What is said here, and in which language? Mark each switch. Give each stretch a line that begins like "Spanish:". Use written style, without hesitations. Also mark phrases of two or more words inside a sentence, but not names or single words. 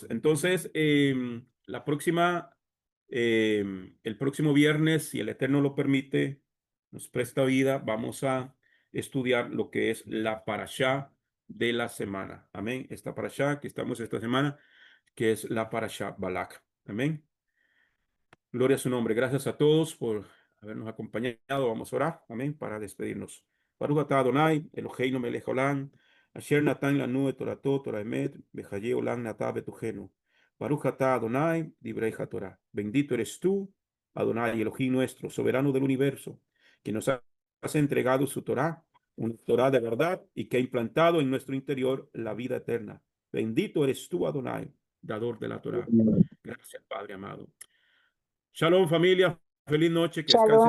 Spanish: Entonces, el próximo viernes, si el Eterno lo permite, nos presta vida, vamos a estudiar lo que es la parashá de la semana. Amén. Esta parashá que estamos esta semana, que es la parashá Balak. Amén. Gloria a su nombre. Gracias a todos por habernos acompañado. Vamos a orar. Amén. Para despedirnos.
Hebrew: ברוך אתה אדוני, אלוהינו מלך העולם, אשר נתן לנו את תורתו, תורת אמת, וחיי עולם נטע בתוכנו. ברוך אתה אדוני, דברי התורה.
Spanish: Bendito eres tú, Adonai, Elohim nuestro, soberano del universo, que nos has entregado su Torah, una Torah de verdad y que ha implantado en nuestro interior la vida eterna. Bendito eres tú, Adonai, dador de la Torah. Gracias, Padre amado. Shalom, familia. Feliz noche. Que descansen